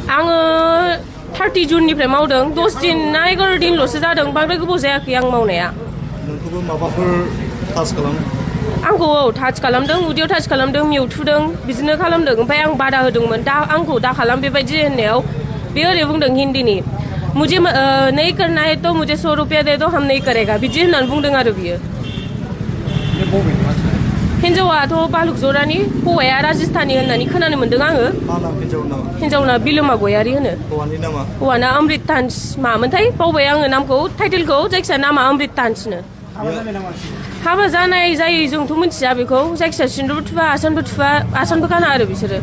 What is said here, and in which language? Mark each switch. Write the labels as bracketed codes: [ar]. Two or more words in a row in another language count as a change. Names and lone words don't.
[brx] आङो 30 जुननिफ्राय मावदों 10 दिन ना 11 दिनल'सो जादों बांद्राय गोबाव जायाखै आं मावनाया नोंखौबो माबाफोर टाच खालामो आंखौ टाच खालामदों उदैयाव टाच खालामदों मिउथुदों बिदिनो खालामदों ओमफ्राय आं बादा होदोंमोन दा आंखौ दा खालाम बेबायदि होननायाव बे ओरै बुंदों हिन्दीनि [hi] मुझे नहीं करना है तो मुझे 100 रुपया दे दो हम नहीं करेगा [brx] बिदि होननानै बुंदों आरो बियो हिन्जावाथ' बालुक जरानि हौवाया राजस्थानी होननानै खोनानो मोन्दों आङो हिन्जावना बिलोमा गयारि होनो हौवाना अमृत तान्स मामोनथाय बावबाय आङो नामखौ टाइटेलखौ जायखिया नामा अमृत तान्सनो हाबा जानाय जायै जोंथ' मिथिया बेखौ जायखिया सिन्दुर थुबा आसानबो गाना आरो बिसोरो